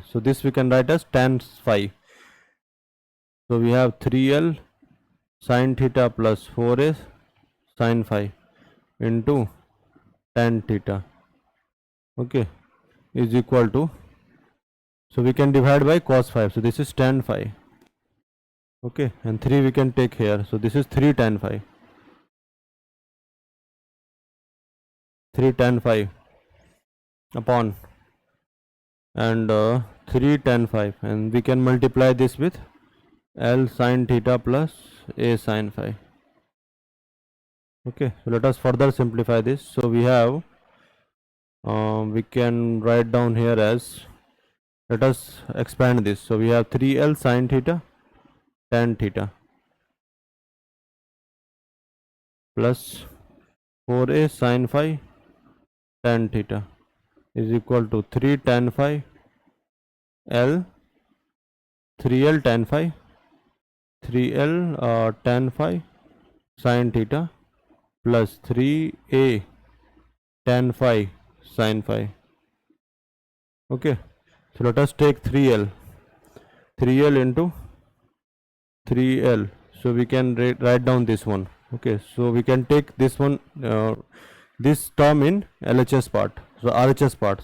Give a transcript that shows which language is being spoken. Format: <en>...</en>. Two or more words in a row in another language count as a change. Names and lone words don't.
<en>So this we can write as tan phi. So we have 3L sin theta plus 4A sin phi into tan theta, okay, is equal to, so we can divide by cos phi. So this is tan phi, okay, and 3 we can take here. So this is 3 tan phi. 3 tan phi upon and 3 tan phi, and we can multiply this with L sin theta plus A sin phi. Okay, so let us further simplify this. So we have we can write down here as, let us expand this. So we have 3L sin theta tan theta plus 4A sin phi tan theta is equal to 3 tan phi L 3L tan phi 3L tan phi sin theta plus 3A tan phi sin phi. Okay, so let us take 3L into 3L. So we can write down this one. Okay, so we can take this one, this term in LHS part, so RHS part.</en>